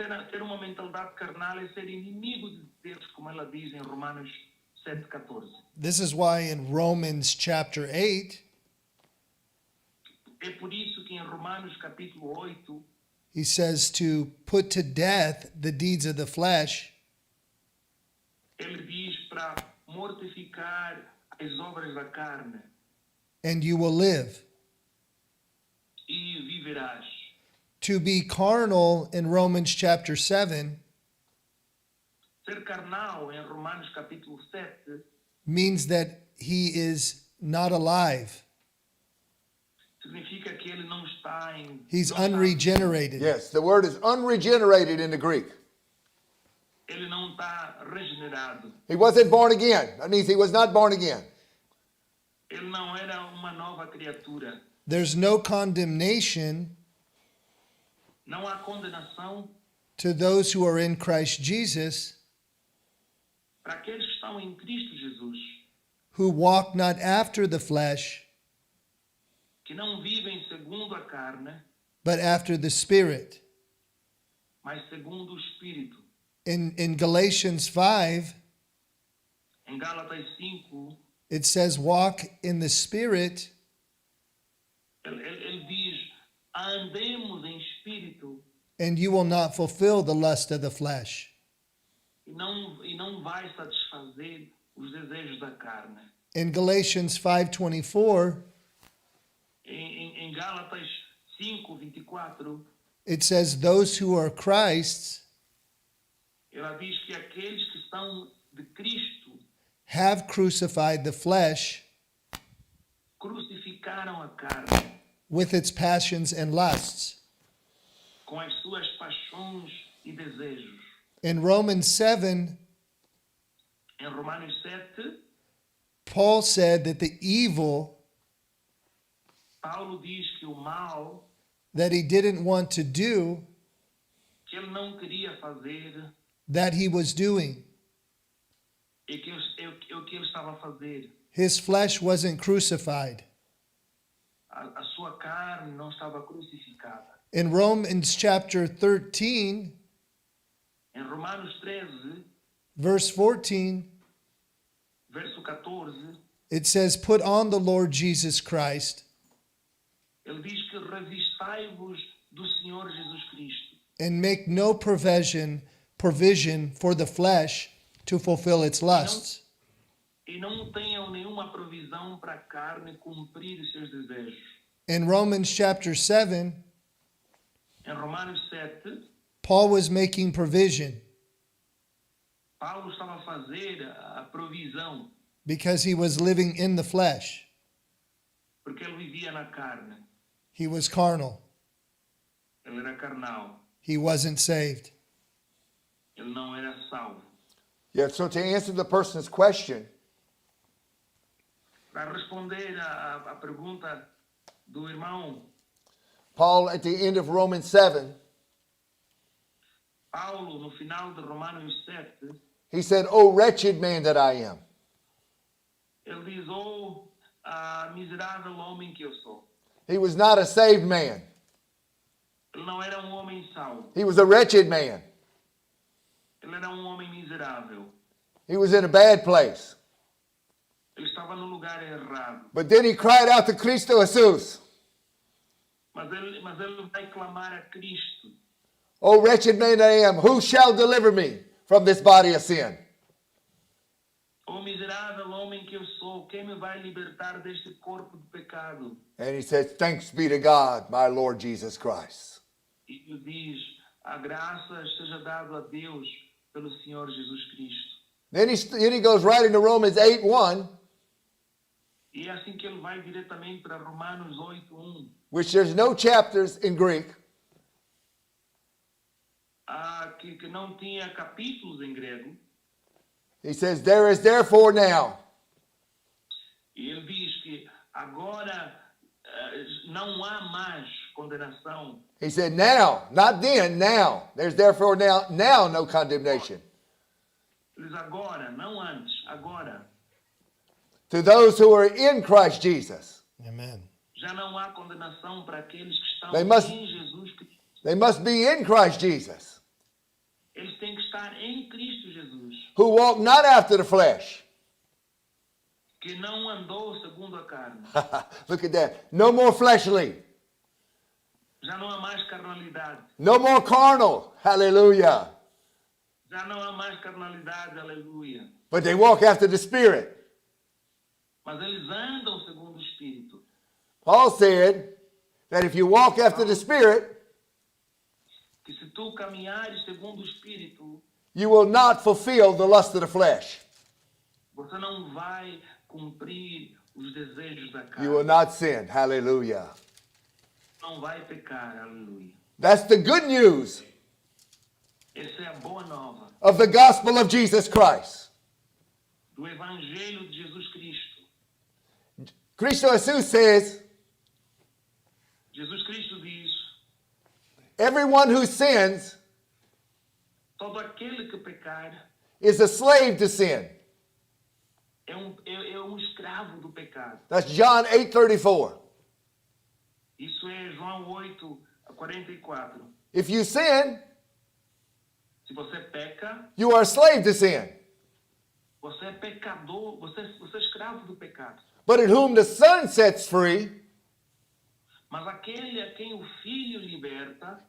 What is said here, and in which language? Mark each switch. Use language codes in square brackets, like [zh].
[pt] Ter uma mentalidade carnal é ser inimigo de Deus, como ela diz em Romanos 7:14. [en] This is why in Romans chapter 8, [pt] É por isso que em Romanos capítulo 8, [en] he says to put to death the deeds of the flesh [pt] ele diz para mortificar as obras da carne [en] and you will live. [pt] e viverás. [en] To be carnal in Romans chapter 7 [pt] Ser carnal em Romanos capítulo 7 [en] means that he is not alive. [pt] significa que ele não está em... [en] He's [pt] não está- [en] unregenerated. Yes, the word is unregenerated in the Greek. [pt] ele não está regenerado. [en] He wasn't born again. That means he was not born again. [pt] Ele não era uma nova criatura. [en] There's no condemnation [pt] Não há condenação [en] to those who are in Christ Jesus, [pt] para aqueles que estão em Cristo Jesus, [en] who walk not after the flesh, [pt] que não vivem segundo a carne, [en] but after the Spirit. [pt] mas segundo o Espírito. [en] In Galatians 5, [pt] Em Gálatas 5, [en] it says, walk in the Spirit, [pt] ele diz, andemos em Espírito [en] and you will not fulfill the lust of the flesh. [pt] e não vai satisfazer os desejos da carne. [en] In Galatians 5:24, [pt] Em Gálatas 5:24, [en] it says, those who are Christ's [pt] ela diz que aqueles que estão de Cristo [en] have crucified the flesh [pt] crucificaram a carne [en] with its passions and lusts. [pt] com as suas paixões e desejos. [en] In Romans 7, [pt] Em Romanos 7, [en] Paul said that the evil [pt] Paulo diz que o mal [en] that he didn't want to do, [pt] que ele não queria fazer [en] that he was doing. [pt] é o que ele estava a fazer. [en] His flesh wasn't crucified. [pt] A sua carne não estava crucificada. [en] In Romans chapter 13, [pt] Em Romanos 13, [en] verse 14, [pt] verso 14, [en] it says, put on the Lord Jesus Christ [pt] ele diz que revistai-vos do Senhor Jesus Cristo [en] and make no provision for the flesh to fulfill its lusts. [pt] e não tenham nenhuma provisão para a carne cumprir os seus desejos. [en] In Romans chapter 7, [pt] Em Romanos 7, [en] Paul was making provision [pt] Paulo estava a fazer a provisão [en] because he was living in the flesh. [pt] porque ele vivia na carne, [en] He was carnal. [pt] ele era carnal, [en] He wasn't saved. [pt] ele não era salvo. [en] Yeah, so to answer the person's question, [pt] Para responder à pergunta do irmão, [en] Paul at the end of Romans 7, [pt] Paulo, no final de Romanos 7, [en] he said, "Oh, wretched man that I am." [pt] ele diz, oh, miserável homem que eu sou. [en] He was not a saved man. [pt] Ele não era um homem salvo, [en] He was a wretched man. [pt] ele era um homem miserável. [en] He was in a bad place. [pt] Ele estava no lugar errado. [en] But then he cried out to Cristo Jesus, [pt] Mas ele vai clamar a Cristo. [en] "Oh, wretched man that I am, who shall deliver me from this body of sin?" [pt] Oh, miserável homem que eu sou, quem me vai libertar deste corpo de pecado? [en] And he says, "Thanks be to God, my Lord Jesus Christ." [pt] E ele diz, a graça esteja dada a Deus pelo Senhor Jesus Cristo. [en] Then he goes right into Romans 8:1, [pt] E é assim que ele vai diretamente para Romanos 8:1, [en] which there's no chapters in Greek. [pt] que não tinha capítulos em grego. [en] He says, "There is therefore now [pt] E ele diz que agora não há mais condenação. [en] He said, now, not then, now. There's therefore now no condemnation [pt] Ele diz agora, não antes, agora. [en] to those who are in Christ Jesus. Amen. [pt] Já não há condenação para aqueles que estão [en] They must- [pt] em Jesus Cristo. [en] They must be in Christ Jesus, [pt] Eles têm que estar em Cristo Jesus, [en] who walk not after the flesh. [pt] que não andou segundo a carne. [en] Look at that. No more fleshly. [pt] Já não há mais carnalidade. [en] No more carnal. Hallelujah. [pt] Já não há mais carnalidade, aleluia. [en] But they walk after the Spirit. [pt] Mas eles andam segundo o Espírito. [en] Paul said that if you walk after the Spirit, [pt] Que se tu caminhares segundo o Espírito, [en] you will not fulfill the lust of the flesh. [pt] você não vai cumprir os desejos da [en] You will not sin. Hallelujah. [pt] Não vai pecar, aleluia. [en] That's the good news [pt] Essa é a boa nova [en] of the gospel of Jesus Christ. [pt] do Evangelho de Jesus Cristo. [en] Cristo Jesus says, [pt] Jesus Cristo diz, [en] everyone who sins [pt] todo aquele que pecar [en] is a slave to sin. [pt] é um escravo do pecado. [en] That's John 8:34. [pt] Isso é João 8:44. [en] If you sin, [pt] Se você peca, [en] you are a slave to sin. [pt] você é pecador, você é escravo do pecado. [en] But in whom the Son sets free, [pt] Mas aquele a quem o Filho liberta,